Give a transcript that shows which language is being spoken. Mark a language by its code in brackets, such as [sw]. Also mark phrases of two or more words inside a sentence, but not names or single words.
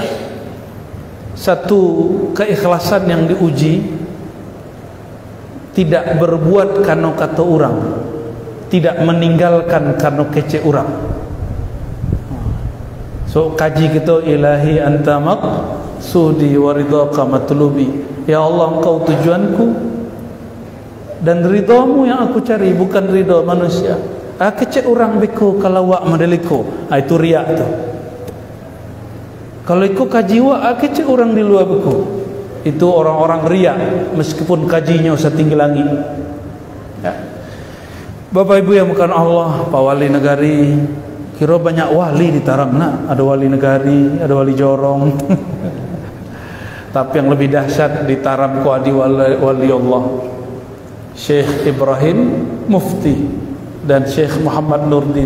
[id] Satu keikhlasan yang diuji tidak berbuat karena kata orang, tidak meninggalkan karena kece orang. So kaji kita, [ar] إلهي أنت مقصودي ورضاك مطلوبي. [id] Ya Allah, engkau tujuanku dan ridhamu yang aku cari, bukan ridha manusia. [min] Kece orang beko kalau wak mendeliko, itu riak tu. Kalau ikut kaji wak kece orang di luar beko, [id] itu orang-orang riak meskipun kajinya setinggi langit. Ya. Bapak Ibu yang bukan Allah, Pak Wali Negari, kira banyak wali di Taram nak. Ada wali negari, ada wali jorong. Tapi yang lebih dahsyat di Taram ku adi wali Allah, Syekh Ibrahim Mufti dan Syekh Muhammad Nurdin.